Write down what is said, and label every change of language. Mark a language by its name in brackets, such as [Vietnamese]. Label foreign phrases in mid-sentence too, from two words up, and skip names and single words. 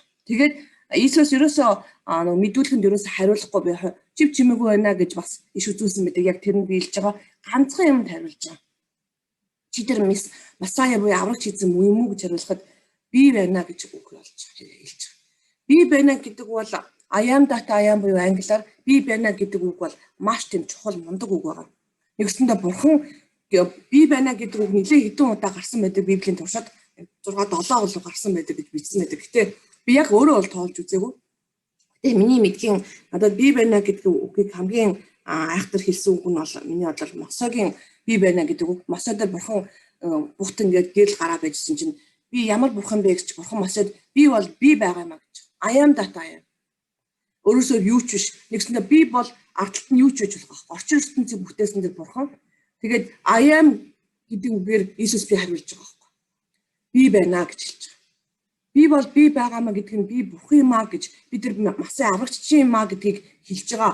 [Mongolian] Тэгээд Иесус ерөөсөө мэдүүлэхэнд ерөөсөө хариулахгүй би чив чимээгүй байна гэж бас иш үзүүлсэн байдаг. Яг тэр нь биелж байгаа ганцхан юмд хариулж байгаа. Чи тэр Масая буюу аврагч эзэн юм уу гэж хариулахад би байна гэж үг болж хэлж байгаа. Би байна гэдэг бол [English] I am that I am [Mongolian] буюу англиар би байна гэдэг үг бол маш тийм чухал мундаг үг байгаа. Нэгсэндээ бурхан би байна гэдэг үг нэлээд хэдэн удаа гарсан байдаг Библийн туршид 6-7 удаа гарсан байдаг гэж бичсэн байдаг. Гэтэ би яг өөрөө бол тоолж үзээгүй. Гэтэ миний мэдхийн надад би байна гэдэг үгийг хамгийн айхтар хэлсэн үг нь бол миний бодлоор Мосогийн би байна гэдэг үг. Мосодор бурхан бухт ингээд гэрэл гараа байжсэн чинь би ямар бурхан бэ гэж бурхан Мосод би бол би байгаа юм а гэж. [English] I am that I am. [Mongolian] Өөрөөсөө юу ч биш. Нэгсэндээ би бол ардталт нь юу ч байж болох. Орчин ертөнцийг бүтээсэн тэр бурхан. Тэгээд [English] I am [Mongolian] гэдэг үгээр Иесус би хариулж байгаа байхгүй. Би байна гэж хэлж байгаа. Би бол би байгаамаа гэдэг нь би бурхан юм а гэж бид нар Масаа аврагч юм а гэдгийг хэлж байгаа.